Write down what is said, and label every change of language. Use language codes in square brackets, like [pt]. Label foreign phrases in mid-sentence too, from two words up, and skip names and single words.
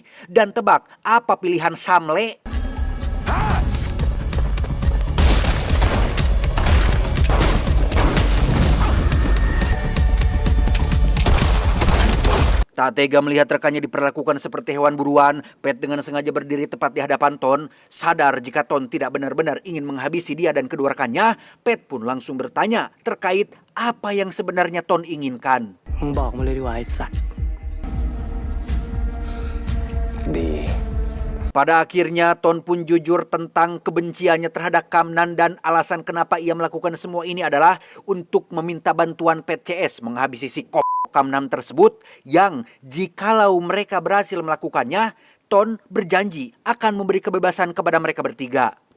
[id] Dan tebak, apa pilihan Samle? Tak tega melihat rekannya diperlakukan seperti hewan buruan, Pet dengan sengaja berdiri tepat di hadapan Ton. Sadar jika Ton tidak benar-benar ingin menghabisi dia dan kedua rekannya, Pet pun langsung bertanya terkait apa yang sebenarnya Ton inginkan. [th] มึงบอกมาเลยดีกว่าไอ้สัตว์ [id] Pada akhirnya Ton pun jujur tentang kebenciannya terhadap Kamnan dan alasan kenapa ia melakukan semua ini adalah untuk meminta bantuan Pet CS menghabisi si Kamnan tersebut, yang jikalau mereka berhasil melakukannya, Ton berjanji akan memberi kebebasan kepada mereka bertiga.